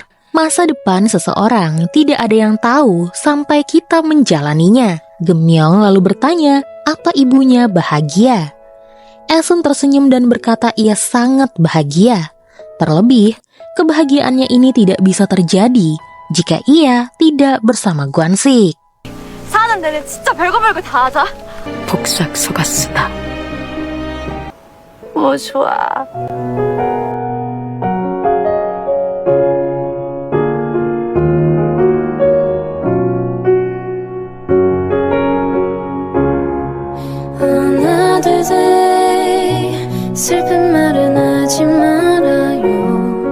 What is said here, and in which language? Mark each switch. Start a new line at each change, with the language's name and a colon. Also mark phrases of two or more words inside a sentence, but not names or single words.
Indonesian: Masa depan seseorang tidak ada yang tahu sampai kita menjalaninya. Gemyong lalu bertanya, apa ibunya bahagia? Esun tersenyum dan berkata ia sangat bahagia. Terlebih, kebahagiaannya ini tidak bisa terjadi jika ia tidak bersama Gwansik.
Korean: 사는 내내 진짜 별거 다 하자. 복삭 속았으다. 좋아. 하나 둘셋 슬픈 말은 하지 말아요.